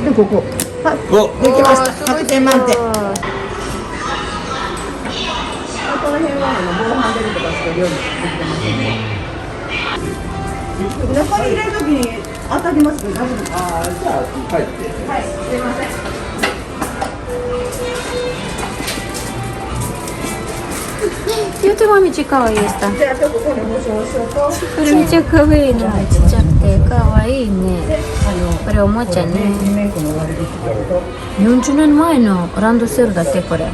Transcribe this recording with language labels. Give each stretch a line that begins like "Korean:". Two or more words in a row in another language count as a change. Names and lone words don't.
Japanese: でここ、はい、できました。100点満点。この辺は防犯ベルとかしてるようにできてますね。中に入れるときに当たりますけど大丈夫ですか？あ、じゃあ帰って。はい、すいません。
Romanian: Uite, mami, ce kawaii e asta.
Japanese: じゃあちょっとこれも少々と、これめっちゃ可愛いな。ちっちゃくて可愛いね。これおもちゃね。メイクの終わりですけど、 40年前のランドセルだってこれ。